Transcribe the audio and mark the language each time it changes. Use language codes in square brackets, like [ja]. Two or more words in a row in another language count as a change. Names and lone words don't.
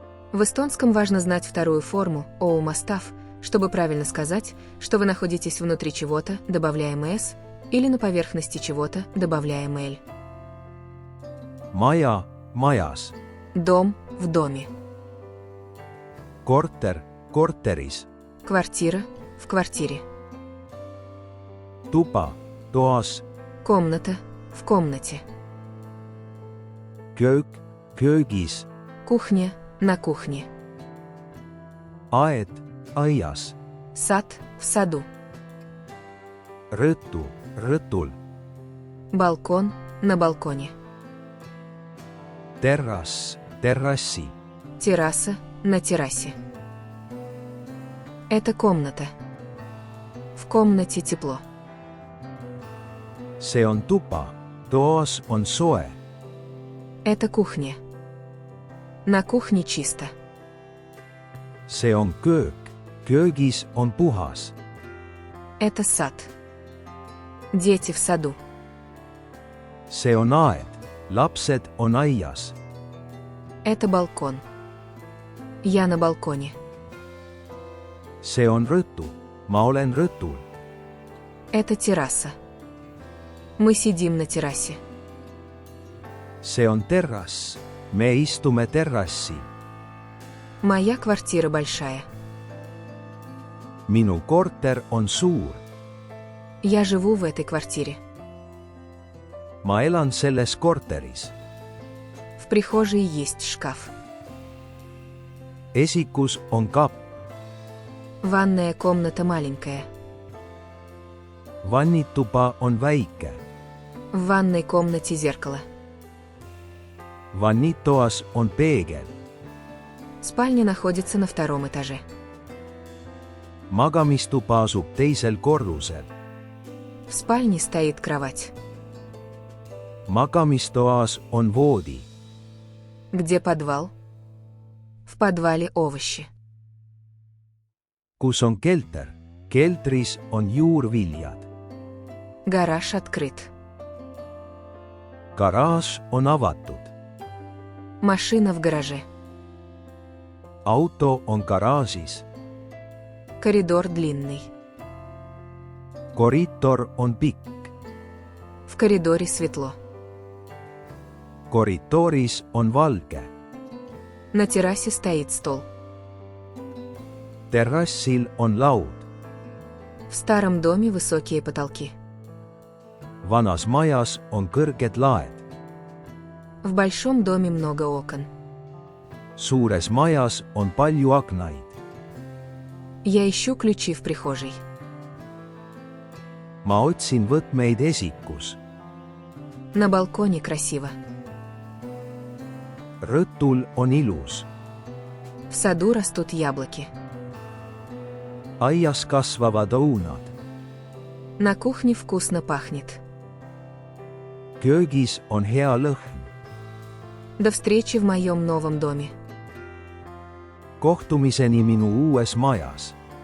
[ru] В эстонском важно знать вторую форму «оумастав», чтобы правильно сказать, что вы находитесь внутри чего-то, добавляем «s», или на поверхности чего-то, добавляем «l». [et] Maja, majas. [ru] Дом в доме. [et] Korter, korteris. [ru] Квартира в квартире. [et] Tuba, toas. [ru] Комната в комнате. [et] Köök, köögis. [ru] Кухня на кухне. [et] Aed, aias. [ru] Сад в саду. [et] Rõtu, rõtul. [ru] Балкон на балконе. [et] Terrass, terrassi. [ru] Терраса на террасе. Это комната. В комнате тепло. [et] See on tuba, toas on soe. [ru] Это кухня. На кухне чисто. [et] See on köök, köögis on puhas. [ru] Это сад. Дети в саду. [et] See on aed, lapsed on aias. [ru] Это балкон. Я на балконе. [et] See on rõtu, ma olen rõtul. [ru] Это терраса. Мы сидим на террасе. [et] See on terrass, me istume terrassil. [ru] Моя квартира большая. [et] Minu korter on suur. [ru] Я живу в этой квартире. [et] Ma elan selles korteris. [ru] В прихожей есть шкаф. [et] Esikus on kapp. [ru] Ванная комната маленькая. [et] Vannituba on väike. [ru] В ванной комнате зеркало. [et] Vannitoas on peegel. [ru] Спальня находится на втором этаже. [et] Magamistuba asub teisel korrusel. [ru] В спальне стоит кровать. [et] Magamistoas on voodi. [ru] Где подвал? В подвале овощи. [et] Kus on kelter? Keltris on juurviljad. [ru] Гараж открыт. [et] Garaaž on avatud. [ru] Машина в гараже. [et] Auto on garaažis. [ru] Коридор длинный. [et] Koridor on pikk. [ru] В коридоре светло. [et] Koridoris on valge. [ru] На террасе стоит стол. [et] Terrassil on laud. [ru] В старом доме высокие потолки. [et] Vanas majas on kõrged laed. [ru] В большом доме много окон. [et] Suures majas on palju aknaid. [ru] Я ищу ключи в прихожей. [et] Ma otsin võtmeid esikus. [ru] На балконе красиво. [et] Rõtul on ilus. [ru] В саду растут яблоки. [et] Aias kasvavad õunad. [ru] На кухне вкусно пахнет. [et] Köögis on hea lõhn. [ru] До встречи в моем новом доме. [et] Kohtumiseni minu uues majas.